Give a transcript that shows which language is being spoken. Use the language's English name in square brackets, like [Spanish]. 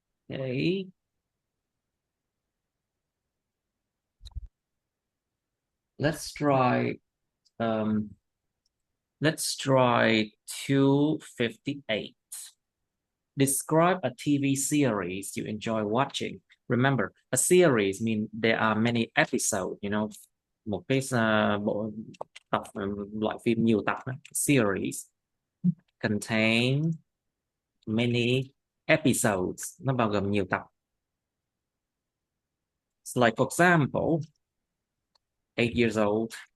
[English] Okay, let's try. Um, let's try 258. Describe a TV series you enjoy watching. Remember, a series means there are many episodes, [Vietnamese] một cái bộ tập loại phim nhiều tập á. [English] Series contain many episodes, [Vietnamese] nó bao gồm nhiều tập. [English] So like for example, 8 years old.